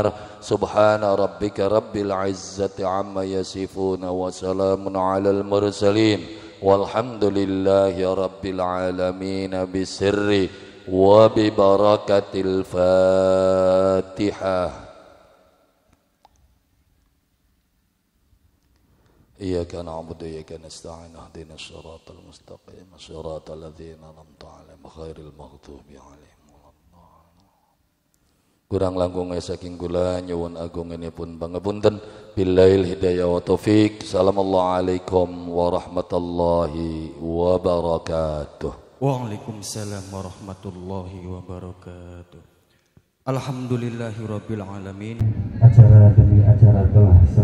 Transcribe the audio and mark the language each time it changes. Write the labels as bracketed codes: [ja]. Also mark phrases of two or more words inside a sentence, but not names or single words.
[ar] سبحان ربك رب العزة عما يصفون وسلام على المرسلين والحمد لله رب العالمين بسر وببركة الفاتحة. إياك نعبد وإياك نستعين اهدنا الصراط المستقيم صراط الذين أنعمت عليهم غير المغضوب عليهم waladdallin. [jv] Kurang langkung saking kula nyuwun agunganipun pangapunten. [ar] بالله هداية وتوفيق. السلام عليكم ورحمة الله وبركاته. وعليكم السلام ورحمة الله وبركاته. الحمد لله رب العالمين. [id] Acara demi acara telah